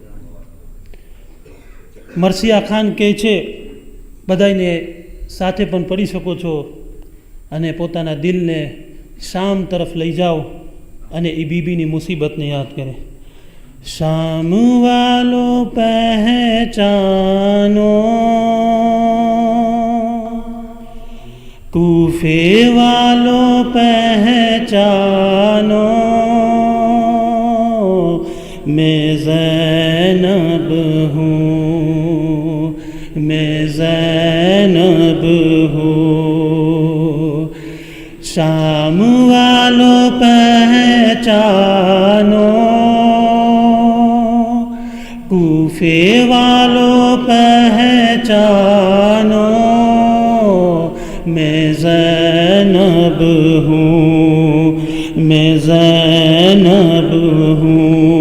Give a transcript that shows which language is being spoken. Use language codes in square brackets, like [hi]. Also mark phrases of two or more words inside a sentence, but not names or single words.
[gu] મરસિયા ખાન કહે છે, બધાને સાથે પણ પડી શકો છો અને પોતાના દિલને શામ તરફ લઈ જાઓ અને એ બીબીની મુસીબતને યાદ કરે. [ur] شام والو پہچانو، کوفے والو پہچانو, میں زینب ہوں، میں زینب ہوں. شام والوں پہچانو، کوفے والوں پہچانو، میں زینب ہوں، میں زینب ہوں.